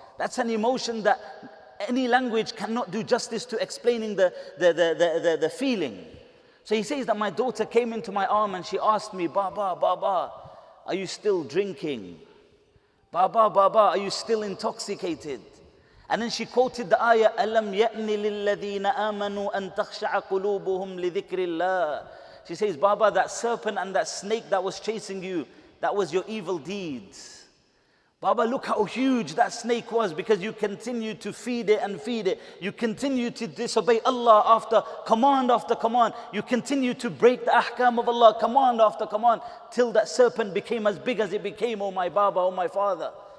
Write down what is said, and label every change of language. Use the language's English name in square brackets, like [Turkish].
[English] That's an emotion that any language cannot do justice to explaining the feeling. So he says that my daughter came into my arm and she asked me, Baba, Baba, are you still drinking? Baba, Baba, are you still intoxicated? And then she quoted the ayah, [Arabic] أَلَمْ يَأْنِ لِلَّذِينَ آمَنُوا أَن تَخْشَعَ قُلُوبُهُمْ لِذِكْرِ اللَّهِ. [English] She says, Baba, that serpent and that snake that was chasing you, that was your evil deeds. Baba, look how huge that snake was, because you continue to feed it and feed it. You continue to disobey Allah after command. You continue to break the ahkam of Allah, command after command, till that serpent became as big as it became, oh my Baba, oh my father.